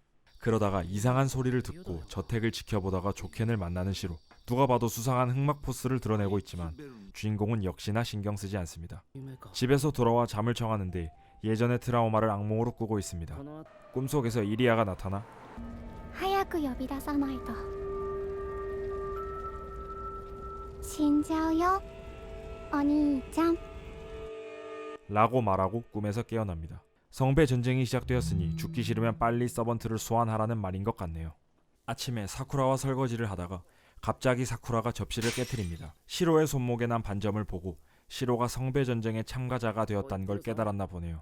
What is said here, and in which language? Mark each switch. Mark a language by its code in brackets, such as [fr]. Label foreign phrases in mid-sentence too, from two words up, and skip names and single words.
[ko] 그러다가 이상한 소리를 듣고 저택을 지켜보다가 조켄을 만나는 시로. 누가 봐도 수상한 흑막 포스를 드러내고 있지만 주인공은 역시나 신경 쓰지 않습니다. 집에서 돌아와 잠을 청하는데 예전의 트라우마를 악몽으로 꾸고 있습니다. 꿈속에서 이리아가 나타나 [ja] 早く呼び出さないと死んじゃうよお兄ちゃん [ko] 라고 말하고 꿈에서 깨어납니다. 성배 전쟁이 시작되었으니 죽기 싫으면 빨리 서번트를 소환하라는 말인 것 같네요. 아침에 사쿠라와 설거지를 하다가 갑자기 사쿠라가 접시를 깨트립니다. 시로의 손목에 난 반점을 보고 시로가 성배 전쟁의 참가자가 되었다는 걸 깨달았나 보네요.